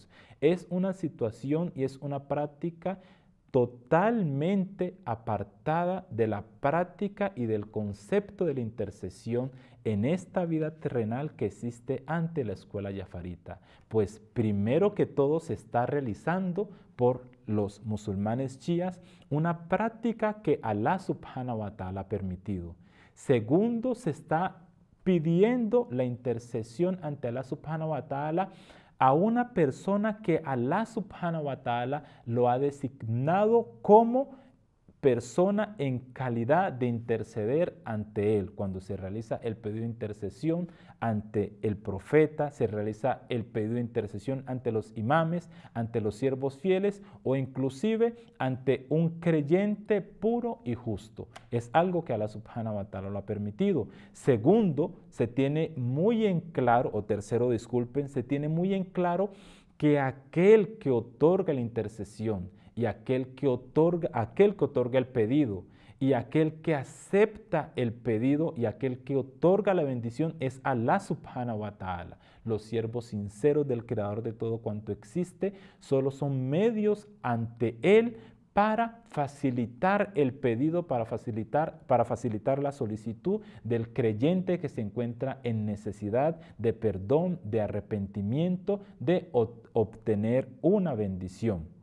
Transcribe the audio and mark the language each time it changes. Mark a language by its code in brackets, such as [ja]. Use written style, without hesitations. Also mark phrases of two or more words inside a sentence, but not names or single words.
[es] Es una situación y es una práctica totalmente apartada de la práctica y del concepto de la intercesión en esta vida terrenal que existe ante la escuela yafarita. Pues primero que todo se está realizando por los musulmanes chiíes una práctica que [ar] الله سبحانه وتعالى [es] ha permitido. Segundo, se está pidiendo la intercesión ante [ar] الله سبحانه وتعالى [es] a una persona que [ar] الله سبحانه وتعالى [es] lo ha designado como persona en calidad de interceder ante Él. Cuando se realiza el pedido de intercesión ante el profeta, se realiza el pedido de intercesión ante los imames, ante los siervos fieles o inclusive ante un creyente puro y justo. Es algo que [ar] الله سبحانه وتعالى [es] lo ha permitido. Segundo, se tiene muy en claro, o tercero, disculpen, se tiene muy en claro que aquel que otorga la intercesión y aquel que otorga el pedido y aquel que acepta el pedido y aquel que otorga la bendición es [ar] الله سبحانه وتعالى. [es] Los siervos sinceros del Creador de todo cuanto existe solo son medios ante Él para facilitar el pedido, para facilitar la solicitud del creyente que se encuentra en necesidad de perdón, de arrepentimiento, de obtener una bendición.